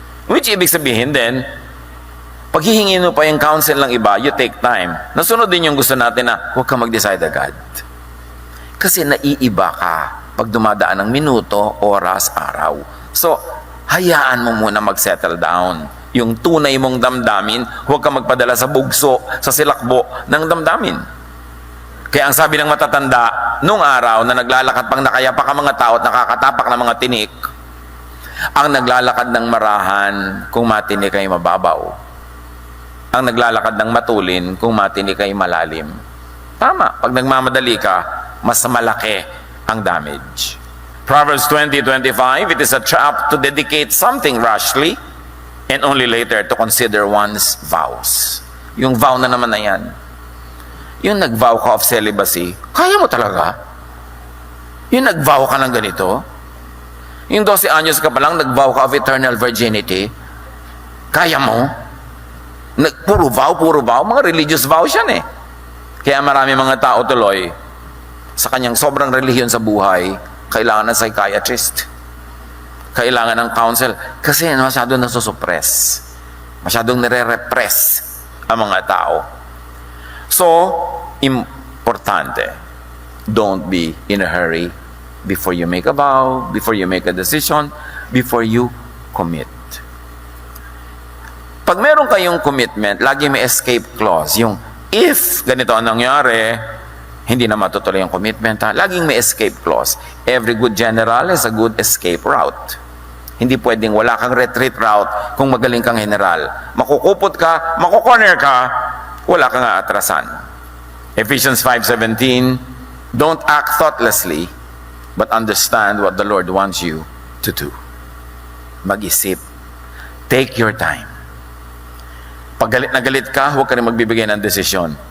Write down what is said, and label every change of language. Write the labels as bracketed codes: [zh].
[tl] Which ibig sabihin din, pag hihingin mo pa yung counsel ng iba, [en] you take time. [tl] Nasunod din yung gusto natin na huwag ka mag-decide agad. Kasi naiiba ka pag dumadaan ng minuto, oras, araw. So, hayaan mo muna mag-settle down. Yung tunay mong damdamin, huwag ka magpadala sa bugso, sa silakbo ng damdamin. Kaya ang sabi ng matatanda, nung araw na naglalakad pang nakayapa ka mga tao at nakakatapak ng mga tinik, ang naglalakad ng marahan, kung matinik ay mababaw. Ang naglalakad ng matulin, kung matinik ay malalim. Tama, pag nagmamadali ka, mas malaki ang damage. [en] Proverbs 20:25, it is a trap to dedicate something rashly and only later to consider one's vows. [tl] Yung vow na naman na yan. Yung nag-vow ka [en] of celibacy, [tl] kaya mo talaga? Yung nag-vow ka ng ganito? Yung 12 anyos ka pa lang, nag-vow ka [en] of eternal virginity, [tl] kaya mo? Puro vow, mga religious vows yan eh. Kaya marami mga tao tuloy, sa kanyang sobrang relihiyon sa buhay, kailangan ng psychiatrist. Kailangan ng counsel. Kasi masyadong nasusuppress. Masyadong nire-repress ang mga tao. [en] So, [tl] importante, [en] don't be in a hurry before you make a vow, before you make a decision, before you commit. [tl] Pag meron kayong commitment, lagi may escape clause. Yung if ganito ang nangyari, hindi na matutuloy yung commitment. Laging may escape clause. [en] Every good general has a good escape route. [tl] Hindi pwedeng wala kang retreat route kung magaling kang general. Makukupot ka, makukorner ka, wala kang aatrasan. [en] Ephesians 5:17, don't act thoughtlessly, but understand what the Lord wants you to do. [tl] Mag-isip. [en] Take your time. [tl] Pag galit na galit ka, huwag ka rin magbibigay ng desisyon.